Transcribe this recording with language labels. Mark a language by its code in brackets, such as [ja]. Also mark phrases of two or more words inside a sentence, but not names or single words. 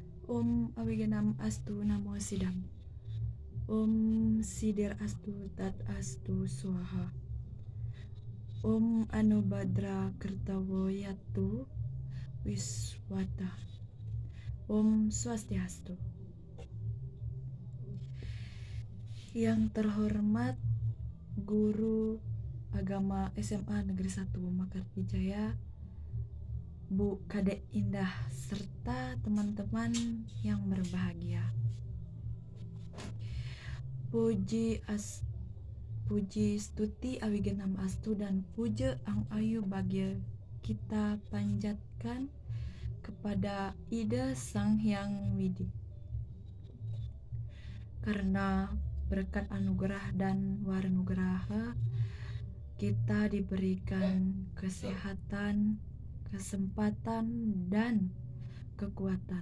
[sa] Om Awiganam Astu Namo Sidam. Om Sidir Astu Tat Astu Swaha. Om Anubhadra Kertawo Yatu Wiswata. [ban] Om Swastiastu. [id] Yang terhormat Guru Agama SMA Negeri 1 Mekarta Jaya, Bu Kadek Indah, serta teman-teman yang berbahagia. Puji stuti [sa] Awiganam Astu [id] dan puja ang ayu bagya kita panjatkan kepada Ida Sang Hyang Widi. Karena berkat anugerah dan waranugraha kita diberikan kesehatan, kesempatan dan kekuatan.